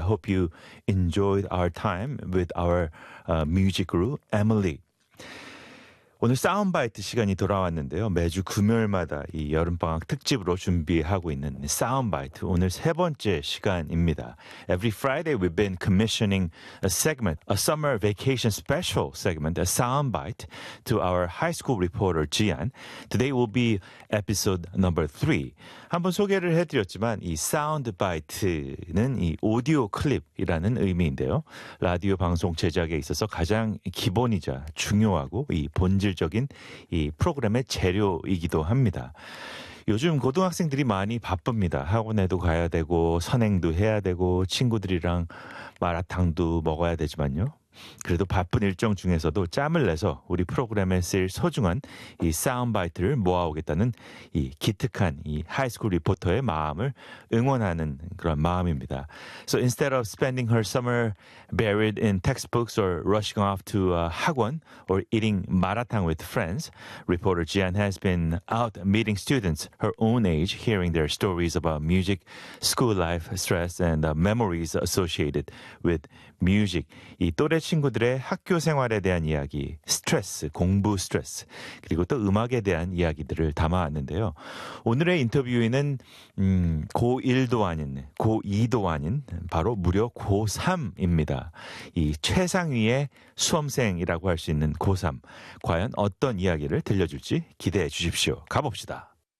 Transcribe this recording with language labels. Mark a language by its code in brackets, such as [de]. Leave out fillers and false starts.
[en] I hope you enjoyed our time with our music group, Emily. [ko] 오늘 사운드바이트 시간이 돌아왔는데요. 매주 금요일마다 이 여름방학 특집으로 준비하고 있는 사운드바이트 오늘 세 번째 시간입니다. [en] Every Friday we've been commissioning a segment, a summer vacation special segment, a soundbite to our high school reporter, Jian. Today will be episode number 3. [ko] 한번 소개를 해드렸지만 이 사운드바이트는 이 오디오 클립이라는 의미인데요. 라디오 방송 제작에 있어서 가장 기본이자 중요하고 이 본질적인 실질적인 이 프로그램의 재료이기도 합니다. 요즘 고등학생들이 많이 바쁩니다. 학원에도 가야 되고 선행도 해야 되고 친구들이랑 마라탕도 먹어야 되지만요. 그래도 바쁜 일정 중에서도 짬을 내서 우리 프로그램에 쓸 소중한 이 사운드바이트를 모아오겠다는 이 기특한 이 하이스쿨 리포터의 마음을 응원하는 그런 마음입니다. [en] So instead of spending her summer buried in textbooks or rushing off to 학원 or eating 마라탕 with friends, reporter Jian has been out meeting students her own age, hearing their stories about music, school life, stress, and memories associated with music. [ko] 이 또래 친구들의 학교 생활에 대한 이야기, 스트레스, 공부 스트레스, 그리고 또 음악에 대한 이야기들을 담아왔는데요. 오늘의 인터뷰인은 고1도 아닌, 고2도 아닌, 바로 무려 고3입니다. 이 최상위의 수험생이라고 할 수 있는 고3. 과연 어떤 이야기를 들려줄지 기대해 주십시오. 가봅시다.